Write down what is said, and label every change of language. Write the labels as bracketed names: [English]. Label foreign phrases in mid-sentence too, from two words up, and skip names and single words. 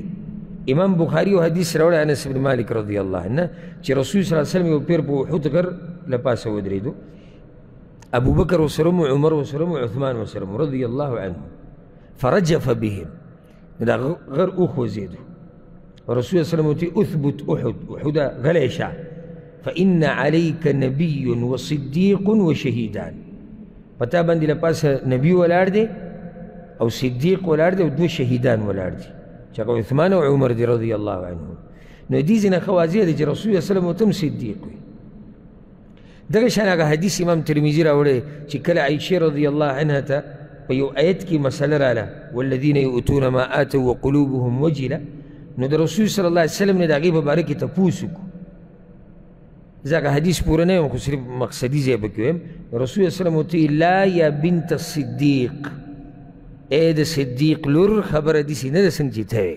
[Pashto] امام بخاري یو حدیث راوړی انس بن مالک رضی الله عنه چې رسول [Arabic] صلی الله علیه وسلم [Pashto] یو پیر په احد غر له پاسه ودرېدو، ابوبکر ورسره و، عمر ورسره و، عثمان ورسره و [Arabic] رضی الله عنه. فرجف بهم، [Pashto] دا غر وخوځېدو. رسول [Arabic] صلی الله علیه وسلم [Pashto] ورته [Arabic] اثبت احد، [Pashto] احده غلی شه، [Arabic] فإن عليك نبي وصديق وشهيدان. [Pashto] پتا باندې له پاسه نبي ولاړ دی او صدیق ولاړ دی او دوه شهیدان ولاړ دي چې هغه عثمان او عمر دی [Arabic] رضی الله عنهم. [Pashto] نو دې ځینې ښه واضح دی چې رسول الله [Arabic] صلی الله علیه وسلم [Pashto] ورته هم صدیق وي. دغه شان هغه حدیث امام ترمذي راوړی چې کله عایشې [Arabic] رضی الله عنها [Pashto] ته په یو آیت کې مسله راله [Arabic] والذین یؤتون ما آتوا وقلوبهم وجله، [Pashto] نو د رسول [Arabic] صلی الله علیه وسلم [Pashto] نه د هغې په باره کې تپوس وکړو. زه هغه حدیث پوره نه یم خو صرف مقصدي ځای پکې ویم. رسول الله وسلم ورته [Arabic] لا یا بنت الصدیق، [Pashto] ای د صدیق لور خبره داسې نه ده څنګه چې ته یې.